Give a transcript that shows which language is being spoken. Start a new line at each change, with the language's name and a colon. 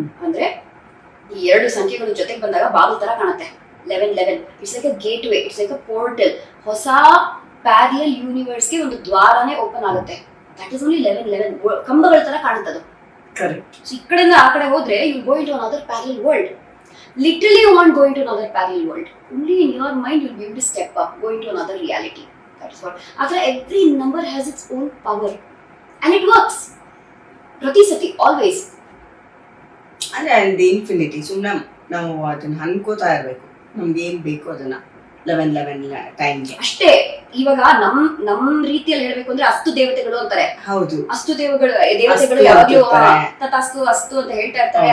Kannada: ಅಂದ್ರೆ ಈ 2 ಸಂಖ್ಯೆಗಳು ಜೊತೆಗೆ ಬಂದಾಗ ಬಾಗಿಲು ತರ ಕಾಣುತ್ತೆ.
English: 11 it's like a gateway, it's like a portal.
Kannada: ಹೊಸ ಪ್ಯಾರಲಲ್ ಯೂನಿವರ್ಸ್ಗೆ ಒಂದು ದ್ವಾರನೇ ಓಪನ್ ಆಗುತ್ತೆ.
English: that is only
Kannada: 11 ಕಂಬಗಳ ತರ ಕಾಣುತ್ತದು. ಕರೆಕ್ಟ್. ಸೊ ಈ ಕಡೆಯಿಂದ ಆ ಕಡೆ ಹೋದ್ರೆ
English: You go into another parallel world. Literally you won't go into another parallel world. Only in your mind you'll be able to step up, go into another reality. That is what. After every number has its own power, and it works. Pratisati, always. And the infinity.
Kannada: ಸುಮ್ಮನೆ ನಾವು ಅದನ್ನ ಅನ್ಕೋತಾ ಇರಬೇಕು, ನಮ್ಗೆ ಏನ್ ಬೇಕು ಅದನ್ನ 11 ಟೈಮ್ಗೆ ಅಷ್ಟೇ. ಇವಾಗ ನಮ್ ರೀತಿಯಲ್ಲಿ ಹೇಳ್ಬೇಕು ಅಂದ್ರೆ ಅಸ್ತು ದೇವತೆಗಳು ಅಂತಾರೆ. ಹೌದು, ಅಸ್ತು ದೇವತೆಗಳು ಯಾವಾಗ್ಲೂ ತಥಾಸ್ತು ಅಸ್ತು ಅಂತ ಹೇಳ್ತಾ ಇರ್ತಾರೆ.